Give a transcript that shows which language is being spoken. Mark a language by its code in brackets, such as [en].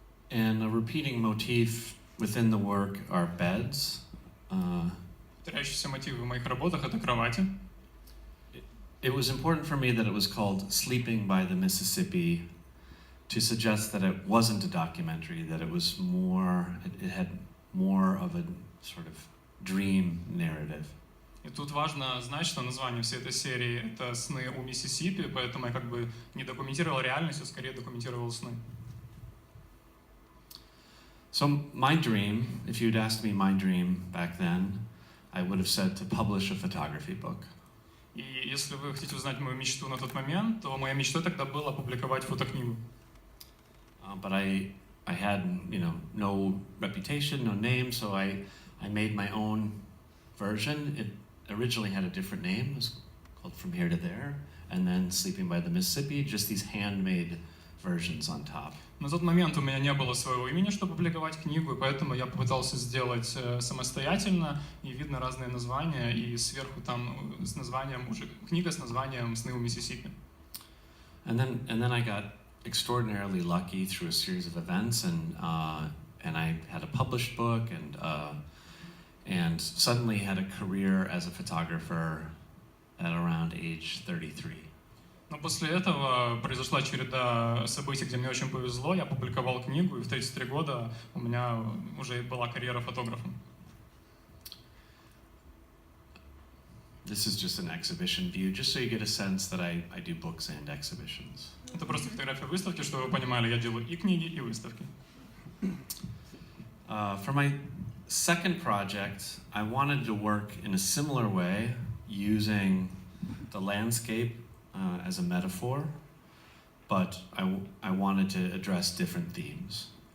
[en] And a repeating motif within the work are beds. [ru] Повторяющийся мотив в моих работах — это кровати. [en] It was important for me that it was called Sleeping by the Mississippi to suggest that it wasn't a documentary, that it was more, it had more of a sort of dream narrative. [ru] И тут важно знать, что название всей этой серии — это «Сны у Миссисипи», поэтому я как бы не документировал реальность, а скорее документировал сны. [en] So my dream, if you'd asked me my dream back then, I would have said to publish a photography book. [ru] И если вы хотите узнать мою мечту на тот момент, то моя мечта тогда была опубликовать фотокнигу. [en] But I had, no reputation, no name, so I made my own version. It originally had a different name. It was called From Here to There, and then Sleeping by the Mississippi, just these handmade versions on top. [ru] На тот момент у меня не было своего имени, чтобы публиковать книгу, и поэтому я попытался сделать самостоятельно, и видно разные названия, и сверху там с названием уже книга с названием «Сны у Миссисипи». [en] And then I got extraordinarily lucky through a series of events, and I had a published book, and suddenly had a career as a photographer at around age 33. [ru] Но после этого произошла череда событий, где мне очень повезло. Я публиковал книгу, и в 33 года у меня уже была карьера фотографа. [en] This is just an exhibition view, just so you get a sense that I do books and exhibitions. [ru] Это просто фотография выставки, чтобы вы понимали, я делаю и книги, и выставки. [en] For my second project, I wanted to work in a similar way, using the landscape as a metaphor, but I wanted to address different themes.